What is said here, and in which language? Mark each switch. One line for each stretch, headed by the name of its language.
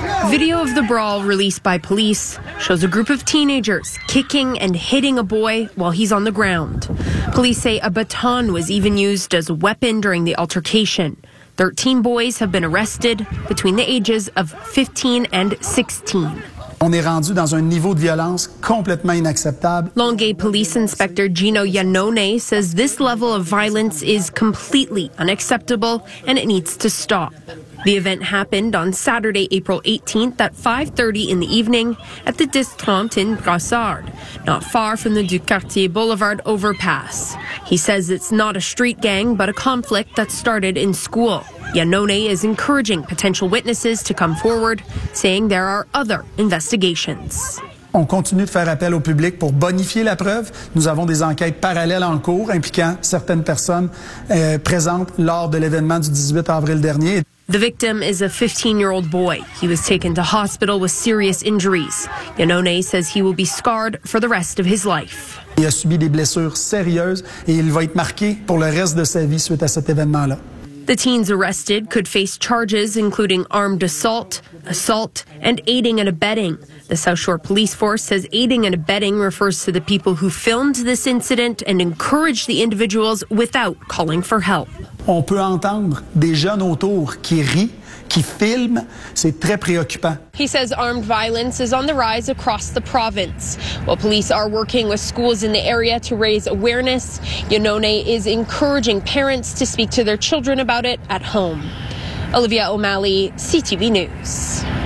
English: Video of the brawl released by police shows a group of teenagers kicking and hitting a boy while he's on the ground. Police say a baton was even used as a weapon during the altercation. 13 boys have been arrested between the ages of 15 and 16.
French: On est rendu dans un niveau de violence complètement inacceptable.
English: Longueuil Police Inspector Gino Yannone says this level of violence is completely unacceptable and it needs to stop. The event happened on Saturday, April 18th at 5:30 in the evening at the 10:30 in Brossard, not far from the Ducartier Boulevard overpass. He says it's not a street gang, but a conflict that started in school. Yannone is encouraging potential witnesses to come forward, saying there are other investigations.
French: On continue de faire appel au public pour bonifier la preuve. Nous avons des enquêtes parallèles en cours impliquant certaines personnes présentes lors de l'événement du 18 avril dernier.
English: The victim is a 15-year-old boy. He was taken to hospital with serious injuries. Yannone says he will be scarred for the rest of his life.
French: Il a subi des blessures sérieuses et il va être marqué pour le reste de sa vie suite à cet événement-là.
English: The teens arrested could face charges including armed assault, assault, and aiding and abetting. The South Shore Police Force says aiding and abetting refers to the people who filmed this incident and encouraged the individuals without calling for help.
French: On peut entendre des jeunes autour qui rient, qui filment. C'est très préoccupant.
English: He says armed violence is on the rise across the province. While police are working with schools in the area to raise awareness, Yannone is encouraging parents to speak to their children about it at home. Olivia O'Malley, CTV News.